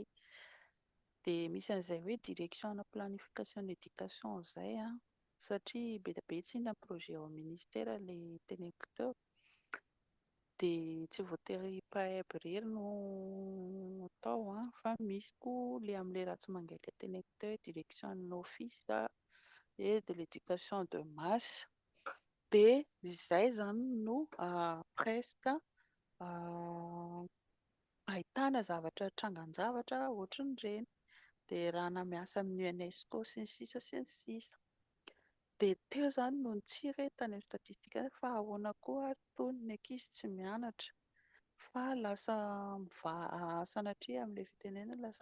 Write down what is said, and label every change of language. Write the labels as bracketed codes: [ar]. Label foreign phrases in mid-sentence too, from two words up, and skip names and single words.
[mg] Dia misy an'izay hoe [fr] direction planification éducation [mg] izay satria be dia be tsy na projet ao amin'ny ministera ilay teneniko teo. Dia tsy voatery mpahay irery no atao fa misy koa ilay amin'ilay ratsy mangaika teneniko teo hoe [fr] direction office et de l'éducation de masse. [mg] Dia izay izany no presque ahitana zavatra trangan-javatra ohatran'ireny. Dia raha namiasa amin'ny UNESCO sy ny sisa sy ny sisa. Dia teo izany no nitsiry tany amin'ny statistika fa ahoana koa ary tony ny ankizy tsy mianatra fa lasa sanatria amin'ilay fitenenana lasa